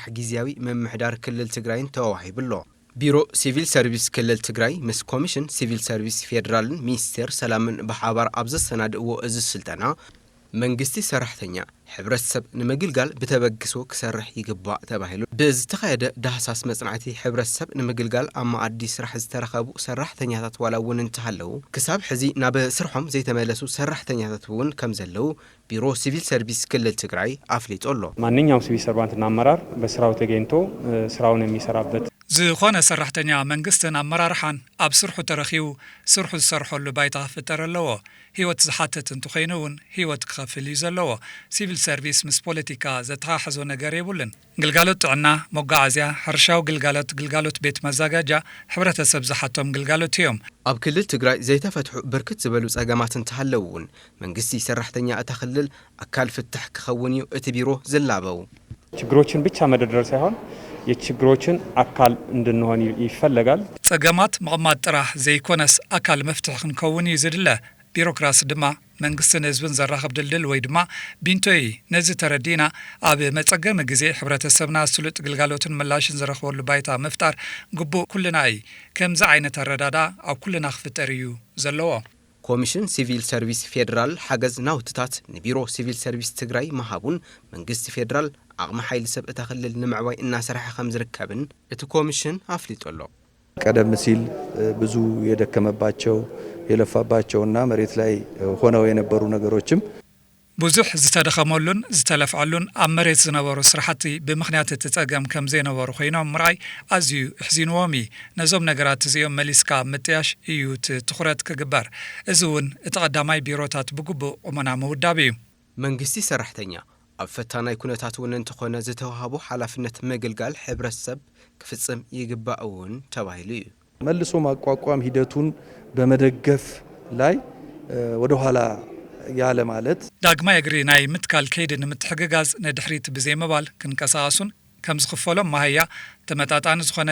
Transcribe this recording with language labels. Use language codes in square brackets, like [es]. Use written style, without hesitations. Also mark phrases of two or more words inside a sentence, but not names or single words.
[ti] ጊዜያዊ መምሕዳር ክልል ትግራይን ተዋሂብሎ ቢሮ ሲቪል ሰርቪስ ክልል ትግራይ ምስ ኮሚሽን ሲቪል ሰርቪስ ፌደራልን ሚኒስቴር ሰላምን በሓባር ኣብ ዘሰናድእዎ እዚ ስልጠና መንግስቲ ሰራሕተኛ ሕብረተሰብ ንምግልጋል ብተበግሶ ክሰርሕ ይግባእ ተባሂሉ ብዝተኻየደ ዳህሳስ መጽናዕቲ ሕብረተሰብ ንምግልጋል ኣብ ማኣዲ ስራሕ ዝተረኸቡ ሰራሕተኛታት ዋላ እውን እንተሃለዉ ክሳብ ሕዚ ናብ ስርሖም ዘይተመለሱ ሰራሕተኛታት እውን ከም ዘለዉ ቢሮ ሲቪል ሰርቪስ ክልል ትግራይ ኣፍሊጦሎ [am] ማንኛውም ሲቪል ሰርቫንትና አመራር በስራው ተገኝቶ ስራውን የሚሰራበት [ti] ዝኾነ ሰራሕተኛ መንግስትን አመራርሓን ኣብ ስርሑ ተረኺቡ ስርሑ ዝሰርሐሉ ባይታ ክፍጠር ኣለዎ ህይወት ዝሓትት እንትኾይኑውን ህይወት ክኸፍል እዩ ዘለዎ ሲቪል ሰርቪስ ምስ ፖለቲካ ዘተሓሓዞ ነገር የብሉን ግልጋሎት ጥዕና መጓዓዝያ ሕርሻዊ ግልጋሎት ቤት መዘጋጃ ሕብረተሰብ ዝሓቶም ግልጋሎት እዮም ኣብ ክልል ትግራይ ዘይተፈትሑ ብርክት ዝበሉ ጸገማት እንተሃለውን መንግስቲ ሰራሕተኛ እታ ክልል አካል ፍትሕ ክኸውን እዩ እቲ ቢሮ ዝላበው [am] ችግሮችን ብቻ መደርደር ሳይሆን የችግሮችን አካል እንድንሆን ይፈልጋል [ti] ጸገማት መቅማጥ ጥራሕ ዘይኮነስ አካል መፍትሕ ክንከውን ይዝድለ ቢሮክራሲ ድማ መንግስትን ህዝብን ዘራኸብ ድልድል ወይ ድማ ቢንቶይ ነዚ ተረዲና ኣብ መጸገም ግዜ ሕብረተሰብና ስሉጥ ግልጋሎትን ምላሽን ዝረኽበሉ ባይታ ምፍጣር ግቡእ ኩልና ከምዚ ዓይነት ኣረዳዳ ኣብ ኩልና ክፍጠር እዩ ዘለዎ ኮሚሽን ሲቪል ሰርቪስ ፌደራል ሓገዝ ናውትታት ንቢሮ ሲቪል ሰርቪስ ትግራይ መሃቡን መንግስቲ ፌደራል አቅመ ኃይል ሰብ እተኸልል ንምዕባይ እናሰረሐ ከም ዝርከብን እቲ ኮሚሽን አፍሊጦሎ [am] ቀደም ሲል ብዙ የደከመባቸው የለፋባቸውና መሬት ላይ ሆነው የነበሩ ነገሮችም [ti] ብዙሕ ዝተደኸመሉን ዝተለፍዓሉን ኣብ መሬት ዝነበሩ ስራሕቲ ብምኽንያት እቲ ፀገም ከም ዘይነበሩ ኮይኖም ምርኣይ ኣዝዩ እሕዚንዎም ነዞም ነገራት እዚኦም መሊስካ ምጥያሽ እዩ ትኹረት ክግበር እዚ እውን እቲ ቀዳማይ ቢሮታት ብግቡእ ቁመና ምውዳብ እዩ መንግስቲ ሰራሕተኛ ኣብ ፈታናይ ኩነታት እውን እንተኾነ ዝተዋሃቡ ሓላፍነት መገልጋል ሕብረተሰብ ክፍጽም ይግባእ እውን ተባሂሉ እዩ [am] መልሶ ማቋቋም ሂደቱን በመደገፍ ላይ ወደ ኋላ ያለ ማለት [ti] ዳግማይ እግሪ ናይ ምትካል ከይድ ንምትሕግጋዝ ነድሕሪት ብዘይምባል ክንቀሳቀሱን ከም ዝኽፈሎም ማህያ ተመጣጣኒ ዝኾነ